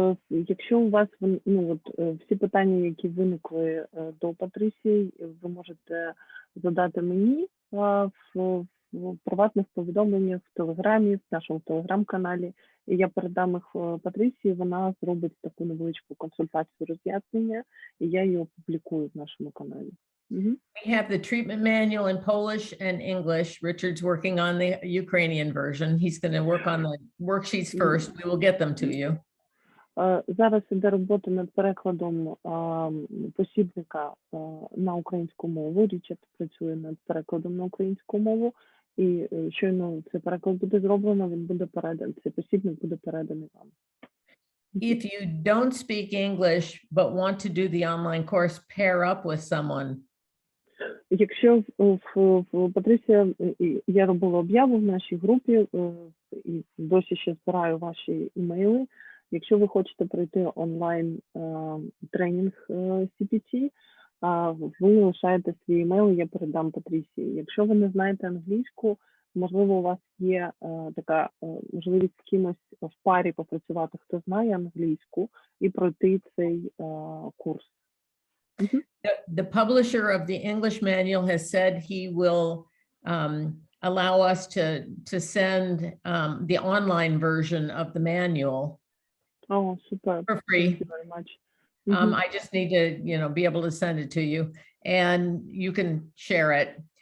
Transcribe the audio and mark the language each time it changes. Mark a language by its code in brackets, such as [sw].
[uk] Якщо у вас всі питання, які виникли до Патрисії, ви можете задати мені в приватних повідомленнях в Телеграмі, в нашому Телеграм-каналі. І я передам їх Патрисії, вона зробить таку невеличку консультацію, роз'яснення, і я її опублікую в нашому каналі. [en] We have the treatment manual in Polish and English. Richard's working on the Ukrainian version. He's going to work on the worksheets first. We will get them to you. [uk] Зараз іде робота над перекладом посібника на українську мову. Річард працює над перекладом на українську мову. І щойно цей переклад буде зроблено, він буде переданий, цей посібник буде переданий вам. [en] If you don't speak English but want to do the online course, pair up with someone. [uk] Якщо в Патрисія, я робила об'яву в нашій групі, і досі ще збираю ваші імейли. Якщо ви хочете пройти онлайн тренінг CPT, ви лишаєте свій імейл, я передам Патрисії. Якщо ви не знаєте англійську, можливо, у вас є така можливість з кимось в парі попрацювати, хто знає англійську, і пройти цей курс. [en] The publisher of the English manual has said he will allow us to send the online version of the manual Oh, super. for free. Thank you very much. I just need to, be able to send it to you, and you can share it.